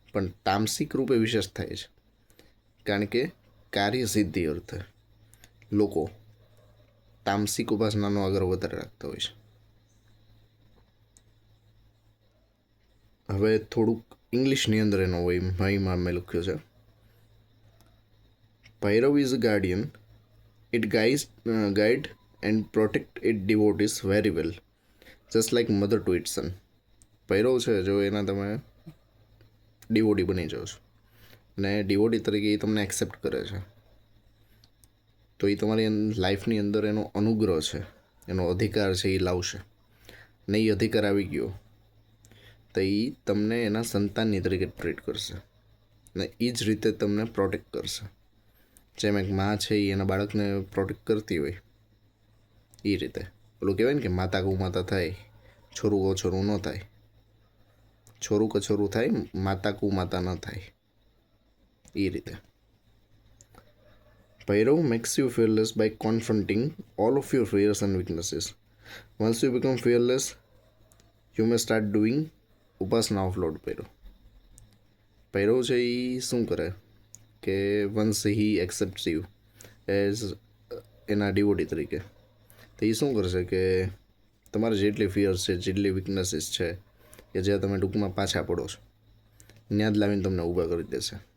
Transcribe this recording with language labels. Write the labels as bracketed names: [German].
[Gujarati] પણ તામસિક રૂપે વિશેષ થાય છે કારણ કે કાર્યસિદ્ધિ અર્થે લોકો તામસિક ઉપાસનાનો આગળ વધારે રાખતા હોય છે. હવે થોડુંક ઇંગ્લિશની અંદર એનો મહિમા મેં લખ્યો છે. [English] Bhairav is a guardian. It guide and protect its devotees very well, just like mother to its son. [Gujarati] Bhairav છે જો એના તમે ડિવોટી બની જાઓ છો અને ડિવોટી તરીકે એ તમને એક્સેપ્ટ કરે છે, તો એ તમારી લાઈફની અંદર એનો અનુગ્રહ છે, એનો અધિકાર છે એ લાવશે. ને એ અધિકાર આવી ગયો તો એ તમને એના સંતાનની તરીકે ટ્રીટ કરશે ને એ જ રીતે તમને પ્રોટેક્ટ કરશે. જેમ એક માં છે એ એના બાળકને પ્રોટેક્ટ કરતી હોય એ રીતે. પેલું કહેવાય ને કે માતા કુ માતા થાય, છોરું કો છોરું ન થાય, છોરું કછોરું થાય, માતા કુ માતા ન થાય, એ રીતે. [English] Bhairav makes you fearless by confronting all of your fears and weaknesses. Once you become fearless, you may start doing upasana of Lord Bhairav. [Gujarati] Bhairav છે એ શું કરે કે [English] once he accepts you as [Gujarati] એના ડિવોટી તરીકે, તો એ શું કરશે કે તમારે જેટલી ફિયર્સ છે, જેટલી વીકનેસીસ છે, કે જ્યાં તમે ટૂંકમાં પાછા પડો છો ત્યાં જ લાવીને તમને ઊભા કરી દેશે.